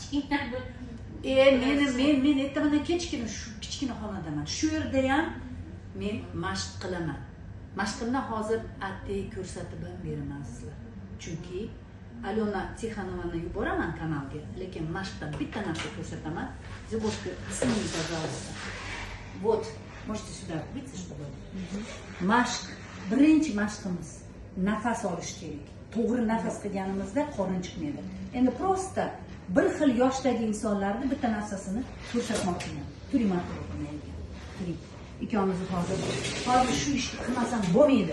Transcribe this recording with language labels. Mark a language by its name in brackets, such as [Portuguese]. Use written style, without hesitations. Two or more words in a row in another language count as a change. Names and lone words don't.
[Uzbek] Men aytaman, kichkina xonadaman. Shu yerda ham men mashq qilaman. Mashqimdan hozir attay ko'rsatib ham beraman sizlar. Chunki Alona Tixanovani yuboraman kanalga, lekin mashqdan bitta narsa ko'rsataman. Zibotga ismingiz, [Russian] пожалуйста. Вот, можете сюда выйти, чтобы. [Uzbek] Mashq, birinchi mashqimiz nafas olish kerak. To'g'ri nafas qilganimizda qorin chiqmaydi. Endi prosta bir xil yoshdagi insonlarning bitta narsasini ko'rsatmoqchiman. Turing, marhaba qilaylik. Turing. Ikkovimiz hozir shu ishni qilmasam bo'lmaydi.